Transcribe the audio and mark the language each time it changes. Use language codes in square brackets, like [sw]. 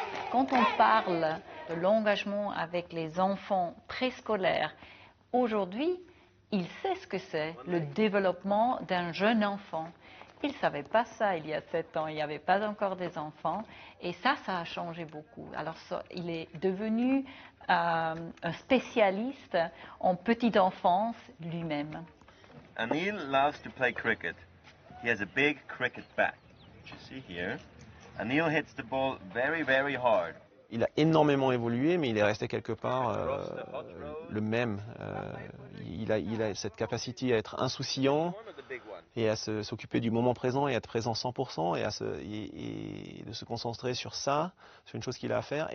[fr] Quand on parle de l'engagement avec les enfants préscolaires, aujourd'hui, il sait ce que c'est, le développement d'un jeune enfant. Il ne savait pas ça il y a 7 ans, il n'y avait pas encore des enfants, et ça a changé beaucoup. Alors, il est devenu un spécialiste en petite enfance lui-même. [en] Anil loves to play cricket. He has a big cricket bat, which you see here. Anil hits the ball very, very hard. [fr] Il a énormément évolué, mais il est resté quelque part le même. Il a cette capacité à être insouciant et à s'occuper du moment présent et à être présent 100% et de se concentrer sur ça, sur une chose qu'il a à faire.